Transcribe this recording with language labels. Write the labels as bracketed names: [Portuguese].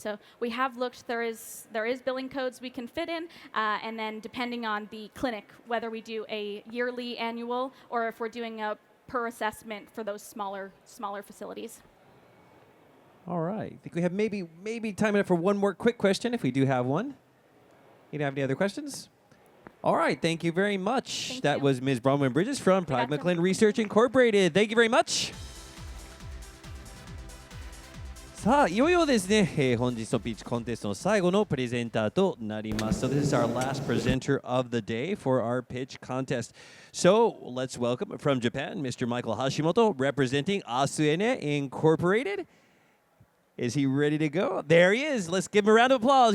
[English] So we have looked, there is billing codes we can fit in, and then depending on the clinic, whether we do a yearly, annual, or if we're doing a per assessment for those smaller facilities. All right. I think we have maybe time enough for one more quick question if we do have one. You don't have any other questions? All right. Thank you very much. That was Ms. Bronwyn Bridges from Pride McLean Research Incorporated. Thank you very much. [Japanese] さあ、いよいよですね、本日のピッチコンテストの最後のプレゼンターとなります。 [English] So this is our last presenter of the day for our pitch contest. So let's welcome from Japan, Mr. Michael Hashimoto, representing Asuene Incorporated. Is he ready to go? There he is. Let's give him a round of applause.